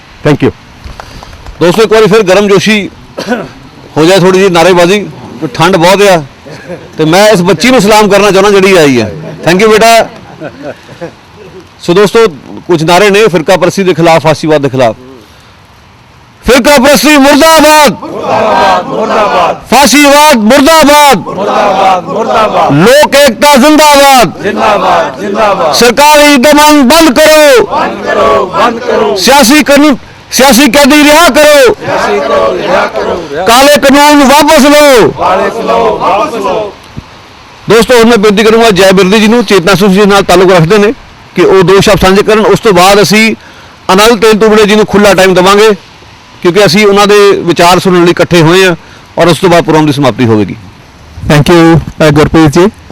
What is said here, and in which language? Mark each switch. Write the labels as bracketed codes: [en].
[pa] Thank you ਦੋਸਤੋ, ਇੱਕ ਵਾਰੀ ਫਿਰ ਗਰਮਜੋਸ਼ੀ ਹੋ ਜਾਏ ਥੋੜੀ ਜਿਹੀ ਨਾਅਰੇਬਾਜ਼ੀ, ਠੰਡ ਬਹੁਤ ਆ, ਤੇ ਮੈਂ ਇਸ ਬੱਚੀ ਨੂੰ ਸਲਾਮ ਕਰਨਾ ਚਾਹੁੰਦਾ ਜਿਹੜੀ ਆਈ ਹੈ। ਥੈਂਕ ਯੂ ਬੇਟਾ। ਸੋ ਦੋਸਤੋ, ਕੁਝ ਨਾਰੇ ਨੇ ਫਿਰਕਾ ਪਰਸਤੀ ਦੇ ਖਿਲਾਫ, ਫਾਸੀਵਾਦ ਦੇ ਖਿਲਾਫ। ਫਿਰਕਾ ਪਰਸਤੀ ਮੁਰਦਾਬਾਦ, ਫਾਸੀਵਾਦ ਮੁਰਦਾਬਾਦ, ਲੋਕ ਏਕਤਾ [hi] जिंदाबाद, सरकारी दमन बंद करो, सियासी कैदी रिहा करो, काले कानून वापस लो। दोस्तों, मैं बेनती करूंगा [pa] जय बिरदी जी ਨੂੰ ਚੇਤਨਾ ਸੁਖ ਜੀ ਨਾਲ ਤਾਲੁਕ ਰੱਖਦੇ ਨੇ ਕਿ ਉਹ ਦੋ ਸ਼ਬਦ ਸਾਂਝੇ ਕਰਨ। ਉਸ ਤੋਂ ਬਾਅਦ ਅਸੀਂ ਅਨਲ ਤੇਲਤੁਬੜੇ ਜੀ ਨੂੰ ਖੁੱਲਾ ਟਾਈਮ ਦੇਵਾਂਗੇ, ਕਿਉਂਕਿ ਅਸੀਂ ਉਹਨਾਂ ਦੇ ਵਿਚਾਰ ਸੁਣਨ ਲਈ ਇਕੱਠੇ ਹੋਏ ਹਾਂ, ਔਰ ਉਸ ਤੋਂ ਬਾਅਦ ਪ੍ਰੋਗਰਾਮ ਦੀ ਸਮਾਪਤੀ ਹੋਵੇਗੀ। Thank you Gurpreet ji.